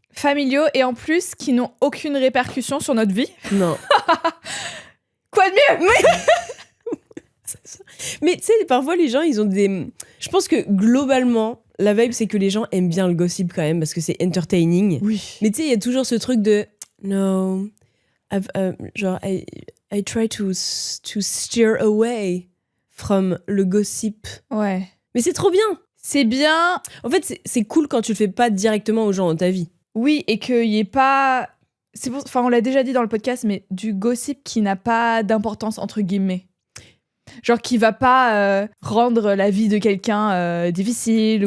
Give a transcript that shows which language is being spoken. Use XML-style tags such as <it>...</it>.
<fr>familiaux et en plus qui n'ont aucune répercussion sur notre vie. Non. Quoi de mieux? Mais tu sais, parfois les gens, ils ont des... Je pense que globalement, la vibe, c'est que les gens aiment bien le gossip quand même parce que c'est entertaining. Oui. Mais tu sais, il y a toujours ce truc de...</fr> <en>No, genre, I try to steer away from le gossip.</en> <fr>Ouais. Mais c'est trop bien. C'est bien. En fait, c'est cool quand tu le fais pas directement aux gens dans ta vie. Oui, et qu'il n'y ait pas... Enfin, on l'a déjà dit dans le podcast, mais du gossip qui n'a pas d'importance, entre guillemets. Genre qui va pas rendre la vie de quelqu'un difficile.</fr>